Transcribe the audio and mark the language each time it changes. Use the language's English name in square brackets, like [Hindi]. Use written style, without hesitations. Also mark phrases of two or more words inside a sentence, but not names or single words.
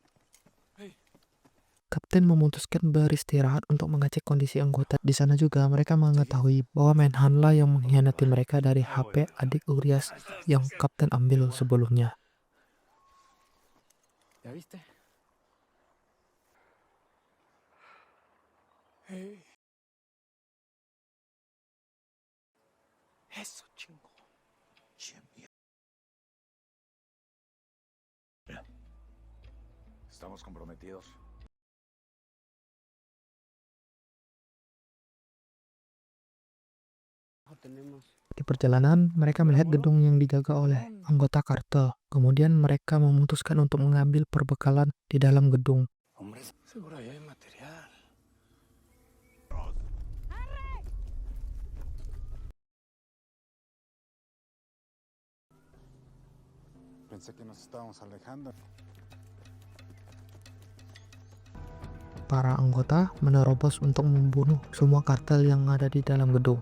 [Indonesian] Kapten memutuskan beristirahat untuk mengecek kondisi anggota. Di sana juga mereka mengetahui bahwa Menhanla yang mengkhianati mereka dari HP adik Urias yang Kapten ambil sebelumnya. [Spanish] ¿Ya viste? Eso, chingo. Estamos comprometidos. Tenemos. [Indonesian] Di perjalanan, mereka melihat gedung yang dijaga oleh anggota kartel. Kemudian mereka memutuskan untuk mengambil perbekalan di dalam gedung. [Spanish] Hombre, seguro ahí hay material. Pensé que nos estábamos alejando. [Indonesian] Para anggota menerobos untuk membunuh semua kartel yang ada di dalam gedung.